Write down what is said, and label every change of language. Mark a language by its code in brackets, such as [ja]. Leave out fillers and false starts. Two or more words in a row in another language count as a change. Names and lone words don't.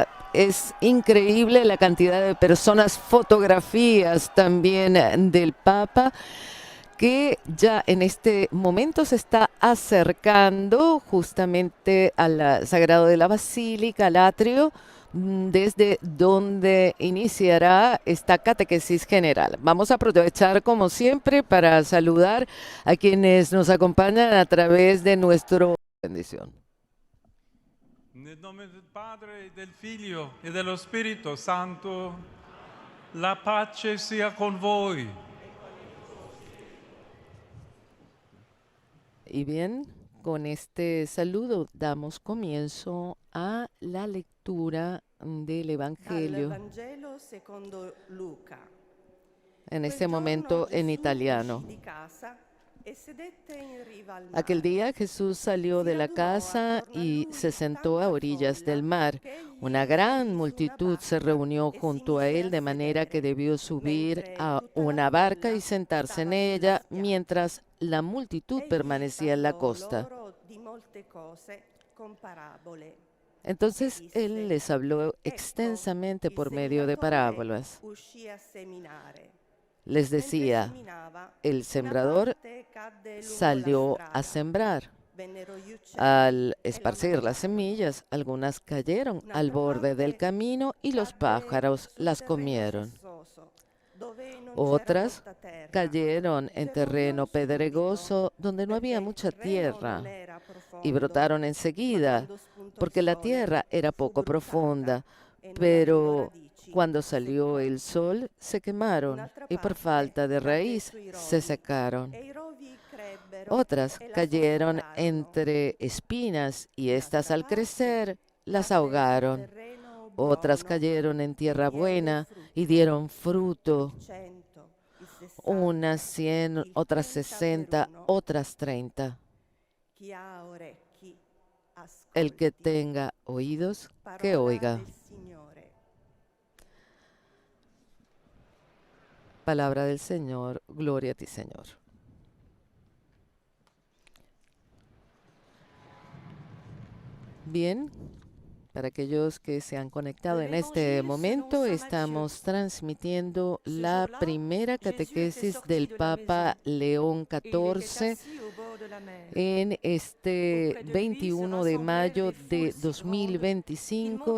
[es] Es increíble la cantidad de personas, fotografías también del Papa, que ya en este momento se está acercando justamente al Sagrado de la Basílica, al atrio, desde donde iniciará esta catequesis general. Vamos a aprovechar, como siempre, para saludar a quienes nos acompañan a través de nuestro bendición. [it] Nel nome del Padre, e del Figlio e dello Spirito Santo, la pace sia con voi. [es] Y bien, con este saludo damos comienzo a la lectura del Evangelio, [it] Vangelo secondo Luca. [es] en [it] Quel [es] este [it] giorno [es] momento en [it] Gesù [es] italiano. [it] uscì di casa e sedette in riva al [es] Aquel [it] mare. [es] día Jesús salió [it] Si [es] de la [it] radunò [es] casa [it] attorno a [es] y [it] lui [es] se sentó a [it] tanta [es] orillas del [it] folla [es] mar. [it] che egli [es] Una [it] salì [es] gran [it] su una [es] multitud se [it] barca [es] reunió [it] e si [es] junto a [it] mise [es] él, de manera que [it] sedere, [es] debió subir [it] mentre [es] a [it] tutta la [es] una barca y [it] folla [es] sentarse en [it] stava sulla [es] ella, [it] spiaggia. [es] mientras la multitud [it] Egli [es] permanecía en la [it] parlò [es] costa. [it] loro di molte cose con parabole. [es] Entonces [it] E [es] él [it] disse: [es] les habló [it] Ecco, [es] extensamente [it] il [es] por medio de [it] seminatore [es] parábolas. [it] uscì a seminare. [es] Les [it] Mentre [es] decía, [it] seminava, [es] el [it] una [es] sembrador [it] parte cadde lungo la [es] salió a [it] strada. [es] sembrar. [it] Vennero gli uccelli [es] Al [it] e la [es] esparcir las [it] mangiarono. [es] semillas, algunas cayeron al [it] Un'altra [es] borde del [it] parte [es] camino y los [it] cadde [es] pájaros [it] sul [es] las [it] terreno [es] comieron. [it] sassoso, dove non c'era [es] Otras [it] molta terra. [es] cayeron en terreno [it] Germogliò subito, [es] pedregoso donde no había [it] perché [es] mucha [it] il terreno non [es] tierra, [it] era [es] y [it] profondo. [es] brotaron [it] Ma [es] enseguida, [it] quando spuntò il [es] porque la [it] sole, [es] tierra era [it] fu [es] poco [it] bruciata [es] profunda. [it] e non avendo [es] Pero [it] radici, [es] cuando [it] si [es] salió [it] seccò. [es] el sol, se quemaron [it] Un'altra [es] y por [it] parte [es] falta de [it] cadde [es] raíz [it] sui [es] se [it] rovi, [es] secaron. [it] e i rovi crebbero [es] Otras [it] e la [es] cayeron [it] soffocarono. [es] entre espinas y estas [it] Un'altra [es] al [it] parte [es] crecer las [it] cadde sul [es] ahogaron. [it] terreno [es] Otras [it] buono [es] cayeron en [it] e [es] tierra [it] diede [es] buena y [it] frutto, [es] dieron fruto, [it] il 100, il 60, [es] unas 100, [it] il [es] otras [it] 30 [es] 60, [it] per uno. [es] otras 30. [it] Chi ha orecchi, [es] El que [it] ascolti. [es] tenga oídos, que [it] Parola [es] oiga. [it] del Signore. [es] Palabra del Señor, gloria a ti, Señor. Bien, para aquellos que se han conectado en este momento, estamos transmitiendo la primera catequesis del Papa León XIV en este 21 de mayo de 2025.